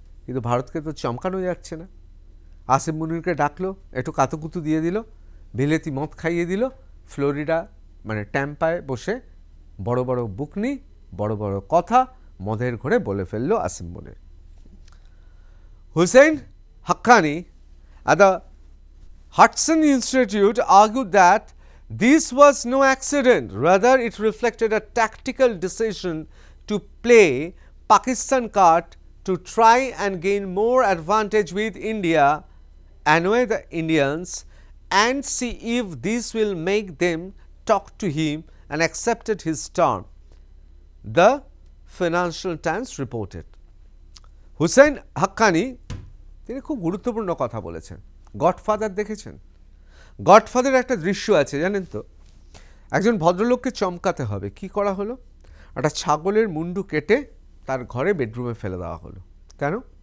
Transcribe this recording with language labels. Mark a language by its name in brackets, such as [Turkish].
[Bangla] কিন্তু ভারতকে তো চমকানো যাচ্ছে না। আসিফ মুনিরকে ডাকলো, একটু কাতুকুতু দিয়ে দিল, বিলেতি মদ খাইয়ে দিল, ফ্লোরিডা মানে ট্যাম্পায় বসে বড় বড় বুকনি, বড় বড় কথা মদের ঘরে বলে ফেললো আসিফ মুনির। [English] Hussain Haqqani at the Hudson Institute argued that this was no accident, rather it reflected a tactical decision to play Pakistan card to try and gain more advantage with India, annoy the Indians and see if this will make them talk to him, and accepted his term, the Financial Times reported. [Bangla] Hussain Haqqani তিনি খুব গুরুত্বপূর্ণ কথা বলেছেন। Godfather দেখেছেন? Godfather একটা দৃশ্য আছে জানেন তো, একজন ভদ্রলোককে চমকাতে হবে। কি করা হলো? একটা ছাগলের মুন্ডু কেটে তার ঘরে বেডরুমে ফেলে দেওয়া হলো। কেন?